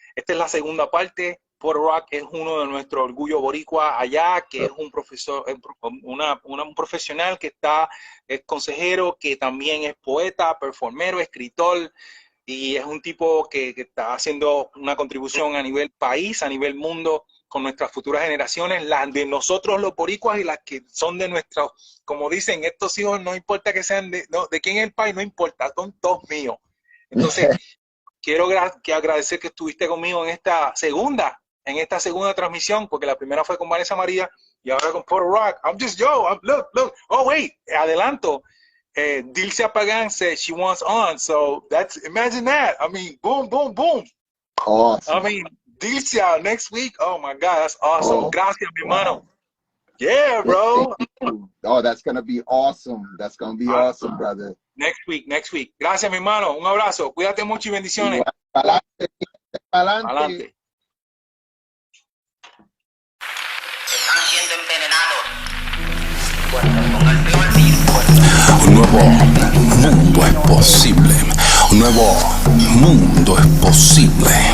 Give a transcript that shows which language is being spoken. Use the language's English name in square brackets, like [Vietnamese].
[Spanish] Esta es la segunda parte. Porto Rick es uno de nuestros orgullos boricua allá, que es un profesor, un profesional que es consejero, que también es poeta, performero, escritor, y es un tipo que está haciendo una contribución a nivel país, a nivel mundo, con nuestras futuras generaciones, las de nosotros los boricuas y las que son de nuestros, como dicen, estos hijos no importa que sean de quién es el país, no importa, son todos míos. Entonces, quiero agradecer que estuviste conmigo en esta segunda transmisión, porque la primera fue con Vanessa María y ahora con Porto Rick. [English] Look. Oh, wait, adelanto. Dilcia Pagan said she wants on, so imagine that. I mean, boom. Awesome. I mean, Dilcia next week. Oh my God, that's awesome. Oh, [Spanish] gracias, mi hermano. [English] Yeah, bro. Oh, that's gonna be awesome. That's gonna be awesome, brother. Next week. [Spanish] Gracias, mi hermano. Un abrazo. Cuídate mucho y bendiciones. Adelante. Están siendo envenenados con el peor virus. Un nuevo mundo es posible. Un nuevo mundo es posible.